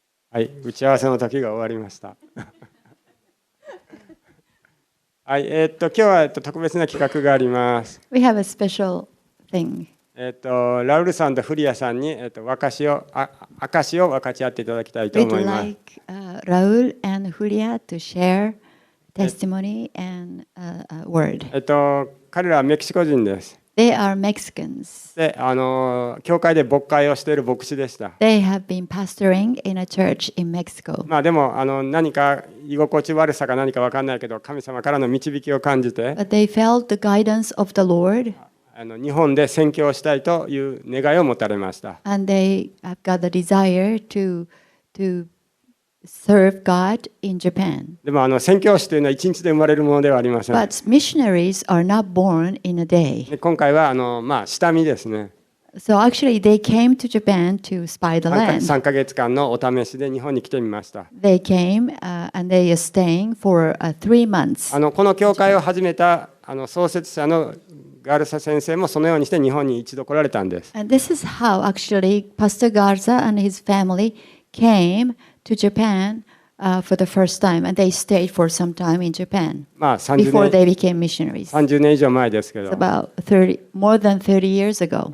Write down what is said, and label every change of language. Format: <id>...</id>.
<ja>はい、打ち合わせの時が終わりました。はい、今日は特別な企画があります。</ja> <en>We have a special thing.</en> <ja>ラウルさんとフリアさんに証を分かち合っていただきたいと</ja> <en>We'd</en> <ja>思います。</ja> <en>like Raul and Julia to share testimony and a word.</en> <ja>彼らはメキシコ人です。</ja> <en>They are Mexicans.</en> <ja>で、教会で牧会をしている牧師でした。</ja> <en>They have been pastoring in a church in Mexico.</en> <ja>まあでも何か居心地悪さか何か分かんないけど神様からの導きを感じて</ja> <en>But they felt the guidance of the Lord</en> <ja>日本で宣教をしたいという願いを持たれました。</ja> <en>and they have got the desire to serve God in Japan.</en> <ja>でも宣教師というのは一日で生まれるものではありません。</ja> <en>But missionaries are not born in a day.</en> <ja>で今回は下見ですね。</ja> <en>So actually, they came to Japan to spy the land.</en> <ja>3ヶ月間のお試しで日本に来てみました。</ja> <en>They came and they are staying for 3 months.</en> <ja>この教会を始めた創設者のガルサ先生もそのようにして日本に一度来られたんです。</ja> <en>And this is how actually Pastor Garza and his family came to Japan for the first time, and they stayed for some time in Japan</en> <ja>30</ja> <en>before they</en> <ja>年</ja> <en>became missionaries.</en> <ja>30年以上前ですけ</ja> <en>It's</en> <ja>ど。</ja> <en>about more than 30 years ago.</en>